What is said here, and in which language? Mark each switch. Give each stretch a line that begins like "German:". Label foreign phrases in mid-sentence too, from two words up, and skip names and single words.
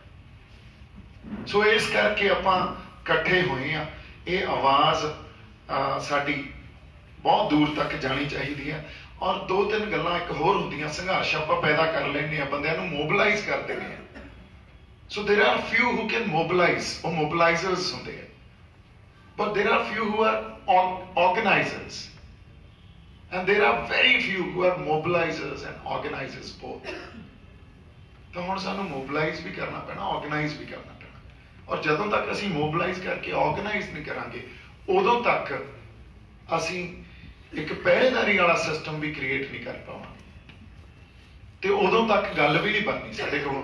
Punjabi: ਸੋ ਇਸ ਕਰਕੇ ਆਪਾਂ ਇਕੱਠੇ ਹੋਏ ਆ। ਇਹ ਆਵਾਜ਼ ਸਾਡੀ ਬਹੁਤ ਦੂਰ ਤੱਕ ਜਾਣੀ ਚਾਹੀਦੀ ਹੈ। ਔਰ ਦੋ ਤਿੰਨ ਗੱਲਾਂ ਇੱਕ ਹੋਰ ਹੁੰਦੀਆਂ, ਸੰਘਰਸ਼ ਆਪਾਂ ਪੈਦਾ ਕਰ ਲੈਂਦੇ ਆ, ਬੰਦਿਆਂ ਨੂੰ ਮੋਬਿਲਾਈਜ਼ ਕਰ ਦਿੰਦੇ ਆ।
English: ਸੋ there are few who can mobilize,
Punjabi: ਉਹ mobilizers ਹੁੰਦੇ ਆ,
English: but there are few who are organizers, and there are very few who are mobilizers and organizers both.
Punjabi: ਤਾਂ ਹੁਣ ਸਾਨੂੰ mobilize ਵੀ ਕਰਨਾ ਪੈਣਾ, organize ਵੀ ਕਰਨਾ ਪੈਣਾ। ਔਰ ਜਦੋਂ ਤੱਕ ਅਸੀਂ mobilize ਕਰਕੇ organize ਨਹੀਂ ਕਰਾਂਗੇ, ਉਦੋਂ ਤੱਕ ਅਸੀਂ ਇੱਕ ਪਹਿਰੇਦਾਰੀ ਵਾਲਾ ਸਿਸਟਮ ਵੀ ਕ੍ਰੀਏਟ ਨਹੀਂ ਕਰ ਪਾਵਾਂਗੇ, ਤੇ ਉਦੋਂ ਤੱਕ ਗੱਲ ਵੀ ਨਹੀਂ ਬਣਨੀ ਸਾਡੇ ਕੋਲੋਂ।